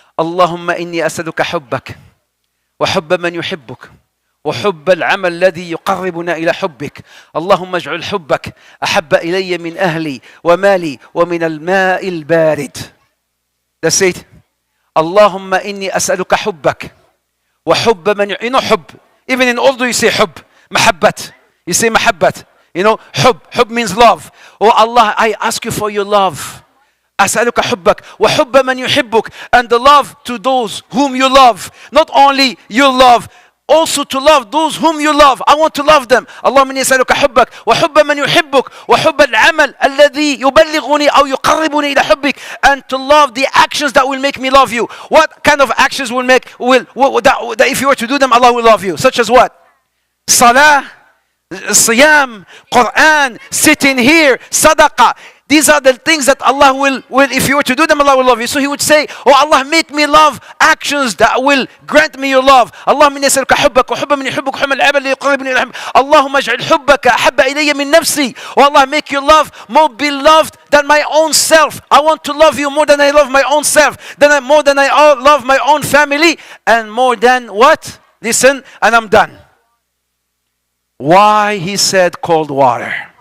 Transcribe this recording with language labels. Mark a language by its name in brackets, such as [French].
[Arabic] Allahumma inni as'aluka hubbak wa hubba man yuhibbuk وحب العمل الذي يقربنا إلى حبك اللهم اجعل حبك أحب إلي من أهلي ومالي ومن الماء البارد. [English] That's it. [Arabic] اللهم إني أسألك حبك وحب من [English] you know [Arabic] حب. [English] Even in Urdu you say حب. [Urdu] محبت. [English] You say محبت. You know حب. حب means love. Oh Allah, I ask you for your love. [Arabic] أسألك حبك وحب من يحبك, [English] and the love to those whom you love. Not only your love, also to love those whom you love. I want to love them. [Arabic] اللهم إني أسألك حبك وحب من يحبك وحب العمل الذي يبلغني أو يقربني إلى حبك, [English] and to love the actions that will make me love you. What kind of actions will make that if you were to do them, Allah will love you? Such as what? Salah, Siyam, Quran, sitting here, Sadaqah. These are the things that Allah will, if you were to do them, Allah will love you. So he would say, oh Allah, make me love actions that will grant me your love. [Arabic] اللهم إني أسألك حبك وحب من يحبك وحب العمل اللي يقربني إلى حبك. اللهم اجعل حبك أحب إلي من نفسي. [English] Oh Allah, make your love more beloved than my own self. I want to love you more than I love my own self, more than I love my own family, and more than what? Listen, and I'm done. Why he said cold water?